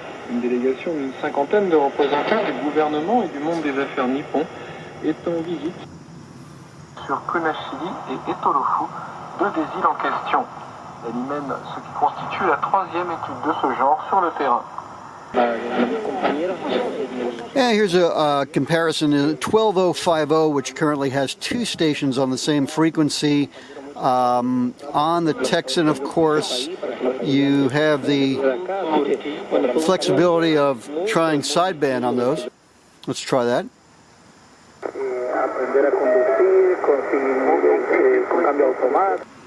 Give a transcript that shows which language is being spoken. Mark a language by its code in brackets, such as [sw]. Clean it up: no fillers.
[fr] Une délégation d'une cinquantaine de représentants du gouvernement et du monde des affaires nippon est en visite sur Kunashiri et Etorofu, deux des îles en question. Elle y mène ce qui constitue la troisième étude de ce genre sur le terrain. [en] Yeah, here's a comparison. 12050, which currently has two stations on the same frequency. On the Tecsun, of course, you have the flexibility of trying sideband on those. Let's try that. [es] Aprender a conducir con cambio automático.